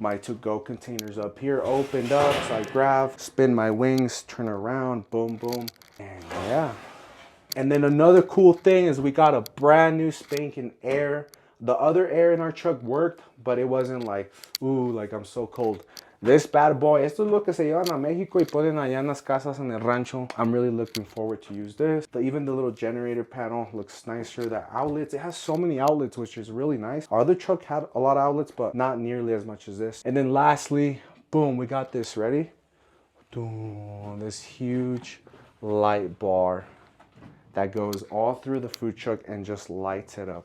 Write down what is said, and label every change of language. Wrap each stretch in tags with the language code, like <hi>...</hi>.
<en>My to-go containers up here opened up, so I grab, spin my wings, turn around, boom, boom, and yeah. And then another cool thing is we got a brand new spanking air. The other air in our truck worked, but it wasn't like, ooh, like I'm so cold. This bad boy,</en> <es>esto es lo que se llevan a Mexico y ponen allá en las casas en el rancho.</es> <en>I'm really looking forward to use this. Even the little generator panel looks nicer. The outlets, it has so many outlets, which is really nice. Our other truck had a lot of outlets, but not nearly as much as this. And then lastly, boom, we got this, ready? Boom, this huge light bar that goes all through the food truck and just lights it up.</en>